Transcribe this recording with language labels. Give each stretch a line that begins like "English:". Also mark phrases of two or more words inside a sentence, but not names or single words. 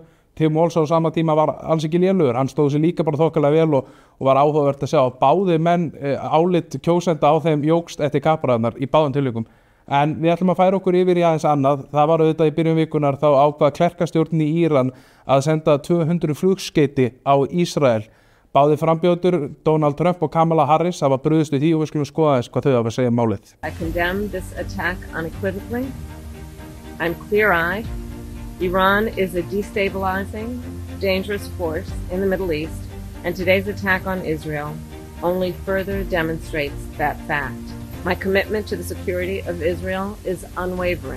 Icelandic: Tim Walz á sama tíma var alls ekki lélegur, hann stóð sig líka bara þokkalega vel og var áhugavert að sjá að báði menn álit kjósenda á þeim jókst eftir kappræðunar í báðum tilvikum. En við ætlum að færa okkur yfir í aðeins annað. Það var auðvitað í byrjun vikunar þá ákvað klerkastjórnin í Íran að senda 200 flugskeyti á Ísrael. Báðir frambjóðendur, Donald Trump og Kamala Harris, hafa brugðist við því og við skulum skoða þess hvað þau hafa að segja um málið.
English: I condemn this attack unequivocally. I'm clear-eyed. Iran is a destabilizing, dangerous force in the Middle East, and today's attack on Israel only further demonstrates that fact. My commitment to the security of Israel is unwavering.